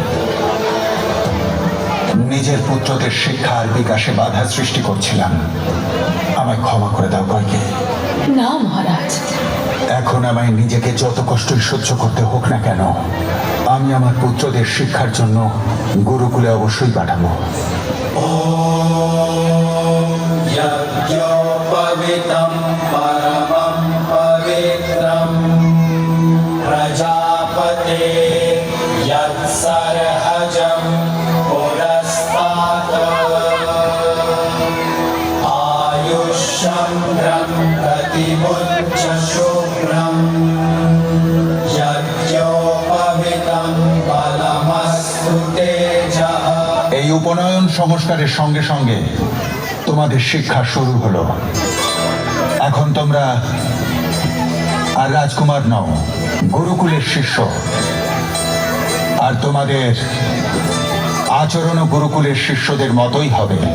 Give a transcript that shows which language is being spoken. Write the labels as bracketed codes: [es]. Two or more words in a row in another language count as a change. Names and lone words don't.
[bn] নিজের পুত্রদের শিক্ষা আর বিকাশে বাধা সৃষ্টি করছিলাম। আমায় ক্ষমা করে দাও কইকেয়ী। না মহারাজ, এখন আমায় নিজেকে যত কষ্টই সহ্য করতে হোক না কেন, আমি আমার পুত্রদের শিক্ষার জন্য গুরুকুলে অবশ্যই পাঠাবো। [sa] यज्ञोपवीतं परमं पवित्रं प्रजापते यत्सर्हजं पुरस्तात् आयुष्यं प्रतिमुच्च शुभ्रं यज्ञोपवीतं बलमस्तु तेजः। [bn] এই উপনয়ন সংস্কারের সঙ্গে সঙ্গে তোমাদের শিক্ষা শুরু হলো। এখন তোমরা আর রাজকুমার নও, গুরুকুলের শিষ্য। আর তোমাদের আচরণও গুরুকুলের শিষ্যদের মতোই হবে।